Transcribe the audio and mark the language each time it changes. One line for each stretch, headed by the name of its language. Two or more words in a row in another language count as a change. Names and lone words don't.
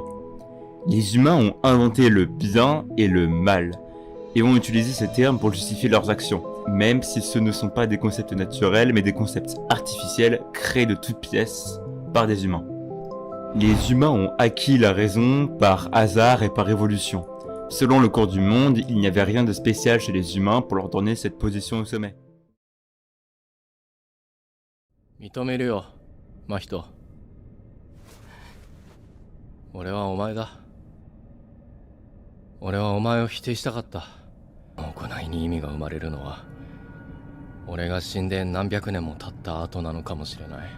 French: Les humains ont inventé le bien et le mal, et ont utilisé ces termes pour justifier leurs actions, même si ce ne sont pas des concepts naturels mais des concepts artificiels créés de toutes pièces par des humains. Les humains ont acquis la raison par hasard et par évolution. Selon le cours du monde, il n'y avait rien de spécial chez les humains pour leur donner cette position au sommet.
Japanese: 認めるよ、真人。俺はお前だ。俺はお前を否定したかった。行いに意味が生まれるのは、俺が死んで何百年も経った後なのかもしれない。